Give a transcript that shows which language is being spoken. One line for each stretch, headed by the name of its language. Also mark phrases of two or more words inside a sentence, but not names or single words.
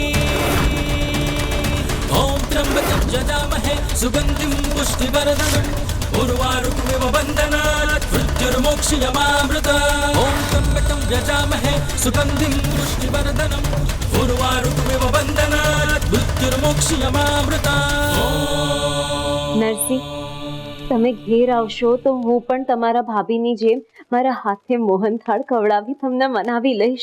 Sanskrit: ॐ त्र्यम्बकं यजामहे सुगन्धिं पुष्टिवर्धनम् उर्वारुकमिव बन्धनात् मृत्युर्मोक्षयमामृतात्. ॐ त्र्यम्बकं यजामहे सुगन्धिं पुष्टिवर्धनम् उर्वारुकमिव बन्धनात् मृत्युर्मोक्षयमामृतात्.
Gujarati: નરસિંહ, તમે ઘેર આવશો તો હું પણ તમારા ભાભીની જેમ મારા હાથે મોહનથાળ ખવડાવી તમને મનાવી લઈશ.